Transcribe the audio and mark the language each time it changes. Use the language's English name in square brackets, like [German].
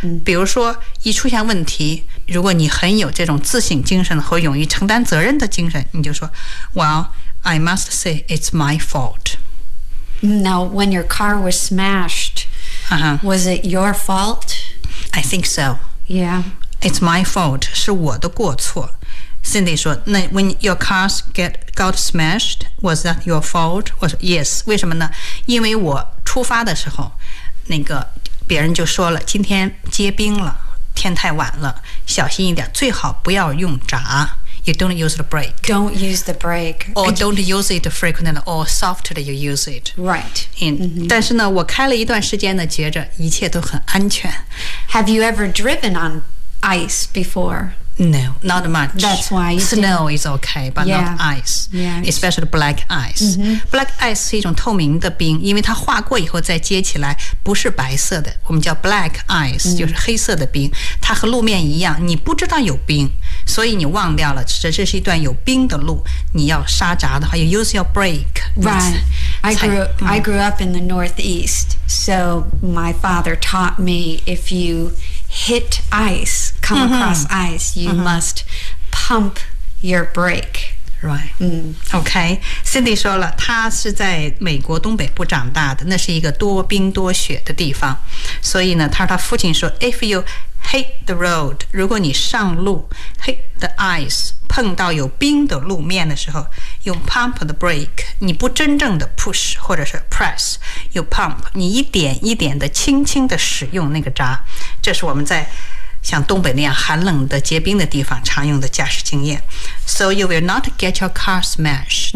[Chinese] 比如说，一出现问题，如果你很有这种自省精神和勇于承担责任的精神，你就说 ， [English] Well, I must say it's my fault. Now, when your car was smashed,、was it your fault? I think so. Yeah, it's my fault. [Chinese] 是我的过错。 [English] Cindy [Chinese] 说，那 [English] when your cars got smashed, was that your fault? [Chinese] 我说 yes. 为什么呢？因为我出发的时候，那个。别人就说了，今天结冰了，天太晚了，小心一点，最好不要用闸。 [English] You don't use the brake. Don't use the brake. Or don't use it frequently or softer than you use it. Right. [Chinese] And,、但是呢，我开了一段时间呢，觉着一切都很安全。 [English] Have you ever driven on ice before? No, not much. That's why snow、 didn't. is okay, but、 yeah. not ice. Yeah. Especially black ice.、 [Chinese] Black ice 是一种透明的冰，因为它化过以后再接起来不是白色的，我们叫 black ice、就是黑色的冰。它和路面一样，你不知道有冰，所以你忘掉了这是一段有冰的路。你要刹闸的话 ， [English] you use your brake. Right. I grew up in the Northeast, so my father taught me if you hit ice, come across ice, you must pump your brake. Right. Okay. [Chinese] Cindy 说了，她是在美国东北部长大的，那是一个多冰多雪的地方，所以呢，她父亲说 ， [English] if you hit the road, [Chinese] 如果你上路 [English] hit the ice, [Chinese] 碰到有冰的路面的时候，用 [English] pump the brake, [Chinese] 你不真正的 push 或者是 press, [English] you pump, [Chinese] 你一点一点的轻轻的使用那个闸。这是我们在像东北那样寒冷的结冰的地方常用的驾驶经验。 [English] So you will not get your car smashed.